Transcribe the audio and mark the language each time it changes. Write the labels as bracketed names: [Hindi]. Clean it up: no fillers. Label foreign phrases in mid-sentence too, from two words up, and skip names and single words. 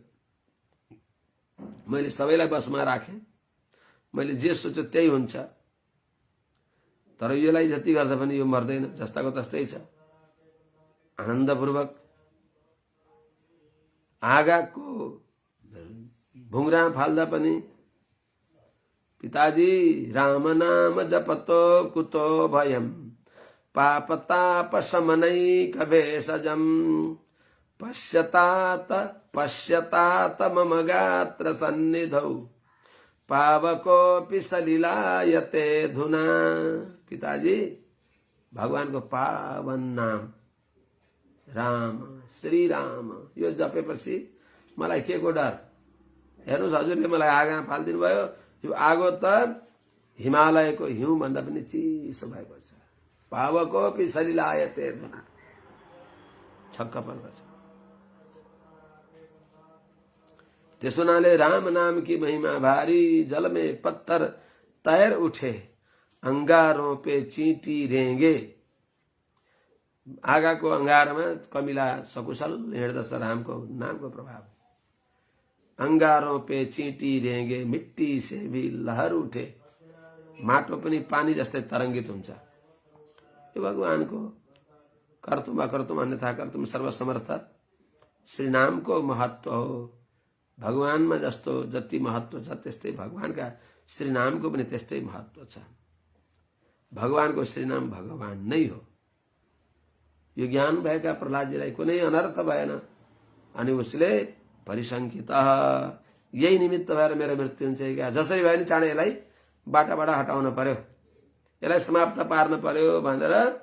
[Nepali] मैले सबैलाई बसमा राखेँ, मैले जे सोच्यो त्यही हुन्छ, तर यसलाई जति गर्दा पनि यो मर्दैन, जस्ताको तस्तै छ। आनन्दपूर्वक आगाको भुङ्रा फाल्दा पनि पिताजी राम नाम [Sanskrit] जपतो कुतो भयम पापताप समनैक भेषजम पश्यतात मम गात्र सन्निधौ पावकोपि सलिलायते धुना। [Nepali] पिताजी भगवानको पावन नाम राम, श्री राम यो जपेपछि मलाई के को डर? हेर्नुहोस् हजुरले मलाई आगोमा फालिदिनु भयो, यो आगो त हिमालयको हिउँ भन्दा पनि चिसो भएको छ। [Sanskrit] पावकोपि सलिलायते धुना, [Nepali] छक्क पर्दछ। त्यसो हुनाले [Hindi] राम नाम की महिमा भारी, जल में पत्थर तैर उठे अंगारों पे चींटी रेंगे। [Nepali] आगाको अंगारमा कमिला सकुशल हिँड्दछ रामको नामको प्रभाव। [Hindi] अंगारों पे चींटी रेंगे मिट्टी से भी लहर उठे, [Nepali] माटो पनि पानी जस्तै तरङ्गित हुन्छ। यो भगवानको [Sanskrit] कर्तुम अकर्तुम अन्यथा कर्तुम सर्वसमर्थ [Nepali] श्री नामको महत्व हो। भगवानमा जस्तो जति महत्व छ त्यस्तै भगवानका श्री नामको पनि त्यस्तै महत्व छ। भगवानको श्री नाम भगवान नै हो। यो ज्ञान भएका प्रहलादजीलाई कुनै अनर्थ भएन अनि उसले परिशङ्कित यही निमित्त भएर मेरो मृत्यु हुन्छ क्या, जसरी भए नि चाँडै यसलाई बाटाबाट हटाउन पर्यो, यसलाई समाप्त पार्न पर्यो भनेर